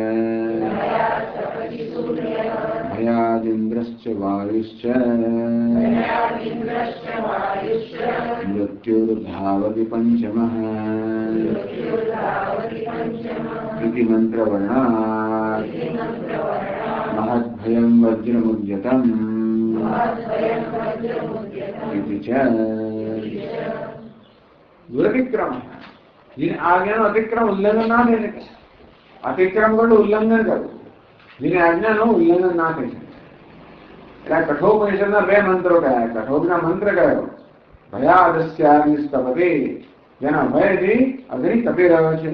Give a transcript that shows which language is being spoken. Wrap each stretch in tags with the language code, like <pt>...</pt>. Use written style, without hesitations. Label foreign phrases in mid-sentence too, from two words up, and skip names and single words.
<sa>भयादिन्द्रश्च वायुश्च मृत्युर्धावति पञ्चमः इति मन्त्रवर्णात् महद्भयं वज्रमुद्यतम् इति च दुरतिक्रमः.</sa> <gu>जिन आज्ञाનો અતિક્રમ ઉલ્લંઘન ના થઈ શકે. અતિક્રમ કરવું ઉલ્લંઘન કરવું જેની આજ્ઞાનું ઉલ્લંઘન ના થઈ શકે. એટલે કઠોપનિષદના બે મંત્રો કયા. કઠોપના મંત્ર કયો ભયાદસ્યાગ્નિસ્તપતિ જેના ભયથી અગ્નિ તપી રહ્યો છે.</gu>